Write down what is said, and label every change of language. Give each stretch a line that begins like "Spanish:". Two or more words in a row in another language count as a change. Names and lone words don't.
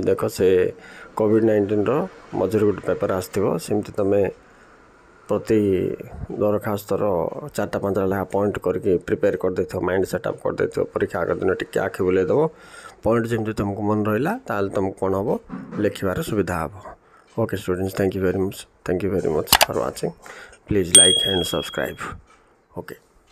Odia: ଦେଖ, ସେ କୋଭିଡ୍-19ର ମଝିରେ ଗୋଟେ ପେପର୍ ଆସିଥିବ, ସେମିତି ତୁମେ ପ୍ରତି ଦରଖାସ୍ତର 4-5ଟା ଲେଖା ପଏଣ୍ଟ କରିକି ପ୍ରିପେୟାର କରିଦେଇଥିବ,
English: mind setup
Odia: କରିଦେଇଥିବ। ପରୀକ୍ଷା ଆଗ ଦିନ ଟିକେ ଆଖି ବୁଲେଇ ଦେବ, ପଏଣ୍ଟ ଯେମିତି ତୁମକୁ ମନେ ରହିଲା, ତାହେଲେ ତୁମକୁ କ'ଣ ହେବ, ଲେଖିବାରେ ସୁବିଧା ହେବ।
English: Okay students, thank you very much for watching. Please like and subscribe. Okay.